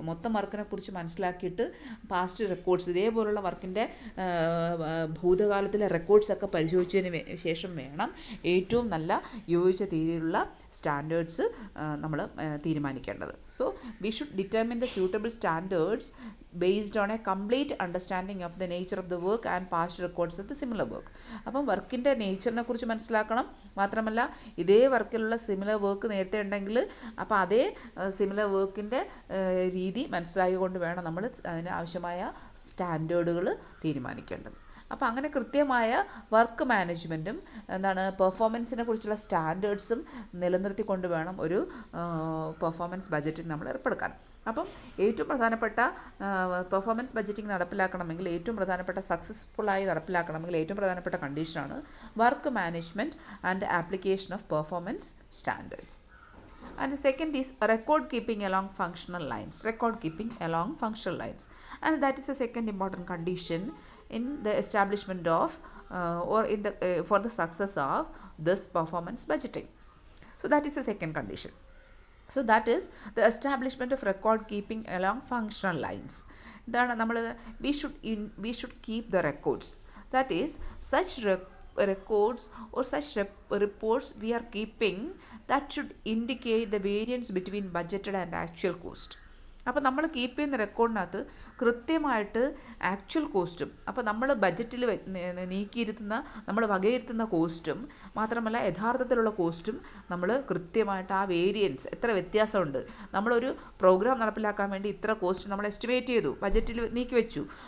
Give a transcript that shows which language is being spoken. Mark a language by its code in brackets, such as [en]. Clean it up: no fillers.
[ml] മൊത്തം വർക്കിനെ കുറിച്ച് മനസ്സിലാക്കിയിട്ട് പാസ്റ്റ് റെക്കോർഡ്സ്, ഇതേപോലുള്ള വർക്കിൻ്റെ ഭൂതകാലത്തിലെ റെക്കോർഡ്സൊക്കെ പരിശോധിച്ചതിന് ശേഷം വേണം ഏറ്റവും നല്ല യോജിച്ച രീതിയിലുള്ള സ്റ്റാൻഡേർഡ്സ് നമ്മൾ തീരുമാനിക്കേണ്ടത്. [en] So we should determine the suitable standards based on a complete understanding of the nature of the work and past records of the similar work. [ml] അപ്പം വർക്കിൻ്റെ നേച്ചറിനെ കുറിച്ച് മനസ്സിലാക്കണം. മാത്രമല്ല ഇതേ വർക്കിലുള്ള സിമിലർ വർക്ക് നേരത്തെ ഉണ്ടെങ്കിൽ അപ്പോൾ അതേ സിമിലർ വർക്കിൻ്റെ രീതി മനസ്സിലാക്കിക്കൊണ്ട് വേണം നമ്മൾ അതിന് ആവശ്യമായ സ്റ്റാൻഡേർഡുകൾ തീരുമാനിക്കേണ്ടത്. അപ്പോൾ അങ്ങനെ കൃത്യമായ വർക്ക് മാനേജ്മെൻറ്റും പെർഫോമൻസിനെ കുറിച്ചുള്ള സ്റ്റാൻഡേർഡ്സും നിലനിർത്തിക്കൊണ്ട് വേണം ഒരു പെർഫോമൻസ് ബഡ്ജറ്റിംഗ് നമ്മൾ ഏർപ്പെടുക്കാൻ. അപ്പം ഏറ്റവും പ്രധാനപ്പെട്ട പെർഫോമൻസ് ബഡ്ജറ്റിംഗ് നടപ്പിലാക്കണമെങ്കിൽ ഏറ്റവും പ്രധാനപ്പെട്ട സക്സസ്ഫുള്ളായി നടപ്പിലാക്കണമെങ്കിൽ ഏറ്റവും പ്രധാനപ്പെട്ട കണ്ടീഷനാണ് [en] Work management and application of performance standards. And the second is record keeping along functional lines. Record keeping along functional lines. And that is the second important condition in the establishment of or in the for the success of this performance budgeting. So that is the second condition. So that is the establishment of record keeping along functional lines. We should keep the records. That is such records or such reports we are keeping that should indicate the variance between budgeted and actual cost. [ml] അപ്പോൾ നമ്മൾ keep ചെയ്യുന്ന റെക്കോർഡിനകത്ത് കൃത്യമായിട്ട് actual കോസ്റ്റും അപ്പോൾ നമ്മൾ ബഡ്ജറ്റിൽ നീക്കിയിരുത്തുന്ന നമ്മൾ വകയിരുത്തുന്ന കോസ്റ്റും മാത്രമല്ല യഥാർത്ഥത്തിലുള്ള കോസ്റ്റും നമ്മൾ കൃത്യമായിട്ട് ആ വേരിയൻസ് എത്ര വ്യത്യാസമുണ്ട്. നമ്മളൊരു പ്രോഗ്രാം നടപ്പിലാക്കാൻ വേണ്ടി ഇത്ര കോസ്റ്റ് നമ്മൾ എസ്റ്റിമേറ്റ് ചെയ്തു, ബഡ്ജറ്റിൽ നീക്കി വെച്ചു.